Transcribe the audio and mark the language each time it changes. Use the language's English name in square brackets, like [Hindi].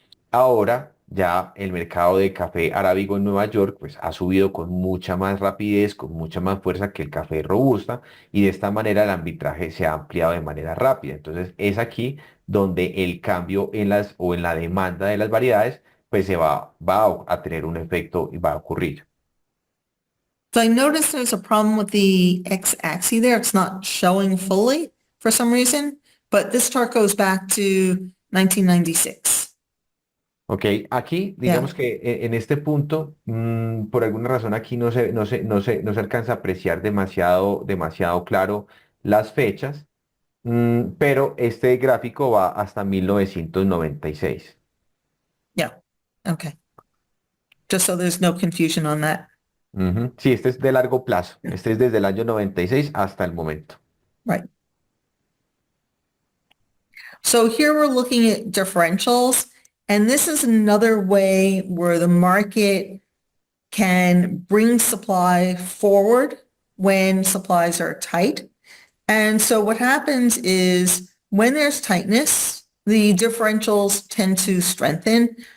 [Spanish] Ahora ya el mercado de café arábigo en Nueva York pues ha subido con mucha más rapidez, con mucha más fuerza que el café robusta y de esta manera el arbitraje se ha ampliado de manera rápida. Entonces es aquí donde el cambio en las o en la demanda de las variedades pues va a tener un efecto y va a ocurrir. [English] So I noticed there's a problem with the x-axis there. It's not showing fully for some reason, but this chart goes back to 1996. [Spanish] Ok, aquí [English] Yeah. [Spanish] digamos que en este punto, por alguna razón aquí no se alcanza a apreciar demasiado claro las fechas. Pero este gráfico va hasta 1996. [English] Yeah. Okay. Just so there's no confusion on that. Ujú. [Spanish] Sí, este es de largo plazo. Este es desde el año 96 hasta el momento. [English] Right. So here we're looking at differentials, and this is another way where the market can bring supply forward when supplies are tight. And so what happens is when there's tightness, the differentials tend to strengthen.